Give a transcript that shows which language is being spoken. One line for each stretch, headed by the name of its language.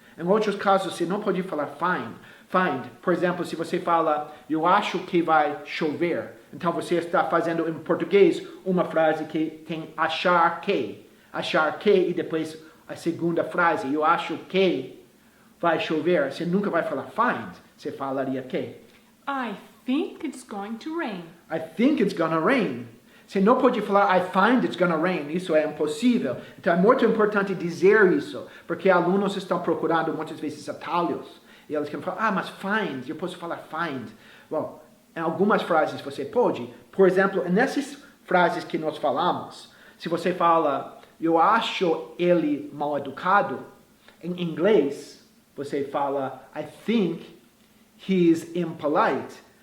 Portuguese: Em outros casos, você não pode falar find. Por exemplo, se você fala, eu acho que vai chover. Então, você está fazendo em português uma frase que tem achar que. Achar que e depois a segunda frase, eu acho que vai chover. Você nunca vai falar find. Você falaria que.
English: I think it's going to rain. I think it's gonna rain.
Portuguese: Você não pode falar,
English: I find it's gonna rain.
Portuguese: Isso é impossível. Então é muito importante dizer isso, porque alunos estão procurando muitas vezes atalhos. E eles querem falar, mas find, eu posso falar find. Bom, em algumas frases você pode. Por exemplo, nessas frases que nós falamos, se você fala, eu acho ele mal educado, em inglês, você fala,
English: I think he's impolite.